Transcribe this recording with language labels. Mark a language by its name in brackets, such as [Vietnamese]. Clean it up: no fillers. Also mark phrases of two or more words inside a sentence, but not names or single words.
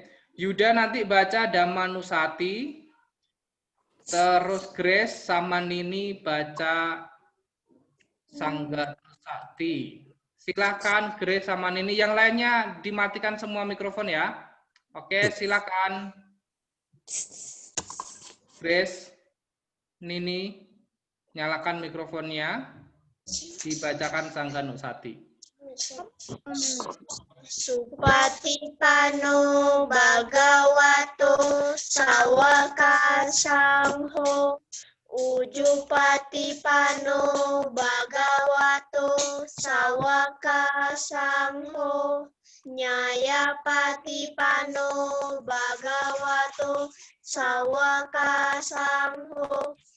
[Indonesian] Yuda nanti baca Damanusati. Terus Grace sama Nini baca Sangganusati. Silakan Grace sama Nini. Yang lainnya dimatikan semua mikrofon ya. Oke, silakan. Grace, Nini, nyalakan mikrofonnya. Dibacakan Sangganusati. [Pali] Supatipano Bhagavato Sawaka Sangho Ujupatipano Bhagavato Sawaka Sangho Nyayapatipano Bhagavato Sawaka Sangho